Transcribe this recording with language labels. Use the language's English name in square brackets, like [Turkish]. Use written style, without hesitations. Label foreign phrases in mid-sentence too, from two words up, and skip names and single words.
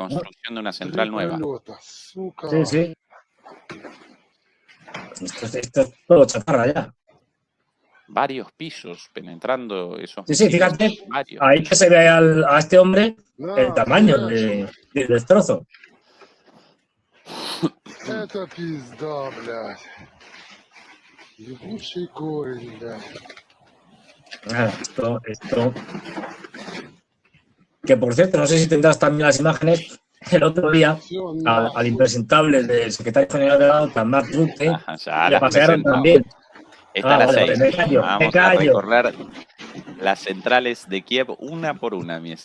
[Spanish] construcción de una central nueva. Sí, sí. Esto es todo chatarra ya. Varios pisos penetrando esos Sí, sí, misiles. fíjate, Varios ahí que pisos. se ve a este hombre el tamaño del destrozo. [Russian] Это пизда, блядь. Ебучий корень, блядь. [Spanish] Nada, esto. Que por cierto, no sé si tendrás también las imágenes. El otro día, al impresentable del secretario general de la OTAN, Mark Rutte, Ajá, ya le las pasearon presentamos. también. Esta a Ah, las vale, vale, 6. me callo, me Vamos a callo. recorrer las centrales de Kiev una por una, mi